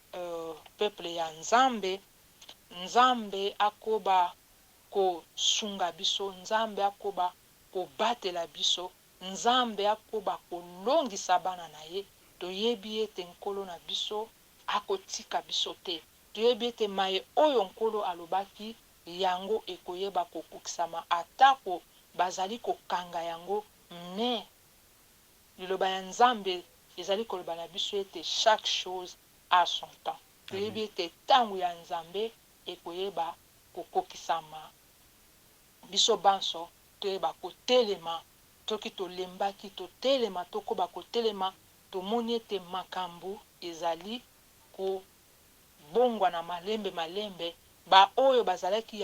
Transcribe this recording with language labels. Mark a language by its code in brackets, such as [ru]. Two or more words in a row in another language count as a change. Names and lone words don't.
[ln] peuple ya nzambe nzambe akoba kosunga biso nzambe akoba kobatela biso nzambe akoba kolongisa bana na ye toyebi ete nkolo na biso akotika biso te toyebi ete maye oyo nkolo alobaki yango ekoyeba kokokisama atako bazali kokanga yango me liloba ya nzambe ezali koloba na biso ete [fr] chaque chose a son temps [ln] toyebi ete ntango ya nzambe ekoyeba kokokisama biso banso toyeba kotelema toki tolembaki totelema tokoba kotelema tomoni ete makambo ezali kobongwa na malembe baoyo bazalaki